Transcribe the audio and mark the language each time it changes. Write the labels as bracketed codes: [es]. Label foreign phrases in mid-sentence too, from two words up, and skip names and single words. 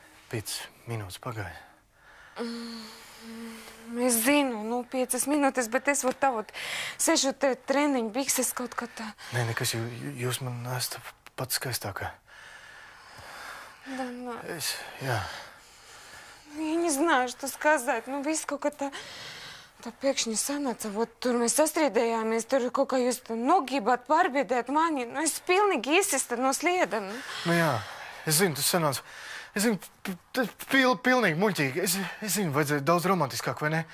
[lv] 5 minūtes pagāja. Es zinu, 5 minūtes, bet es varu tavu sešu te treniņu bikses kaut kā tā. Nē, nekas, jūs man esat pats skaistākā. [ru] Да, да. [lv] Jā. [ru] Я не знаю, что сказать. [lv] Viss kaut kā tā pēkšņi sanāca. Tur mēs sastrīdējāmies, tur kaut kā jūs nogribāt pārbiedēt mani. Es pilnīgi izsista no slieda. Jā, es zinu, tas sanāca. Es zinu, pilnīgi muļķīgi. Es zinu, vajadzēja daudz romantiskāk, vai ne?